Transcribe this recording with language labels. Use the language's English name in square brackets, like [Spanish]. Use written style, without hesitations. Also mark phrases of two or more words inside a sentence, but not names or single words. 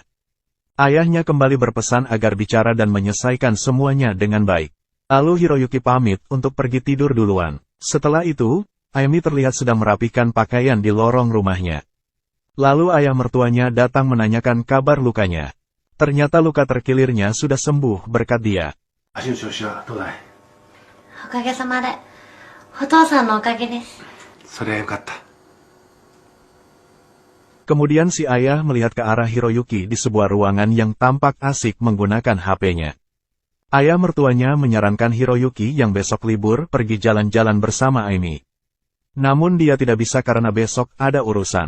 [Indonesian] Ayahnya kembali berpesan agar bicara dan menyelesaikan semuanya dengan baik. Lalu Hiroyuki pamit untuk pergi tidur duluan. Setelah itu, Ayumi terlihat sedang merapikan pakaian di lorong rumahnya. Lalu ayah mertuanya datang menanyakan kabar lukanya. Ternyata luka terkilirnya sudah sembuh berkat dia. [Japanese] 足の調子はどうだい？おかげさまで。お父さんのおかげです。それはよかった。 [Indonesian] Kemudian si ayah melihat ke arah Hiroyuki di sebuah ruangan yang tampak asik menggunakan HP-nya. Ayah mertuanya menyarankan Hiroyuki yang besok libur pergi jalan-jalan bersama Ayumi. Namun dia tidak bisa karena besok ada urusan.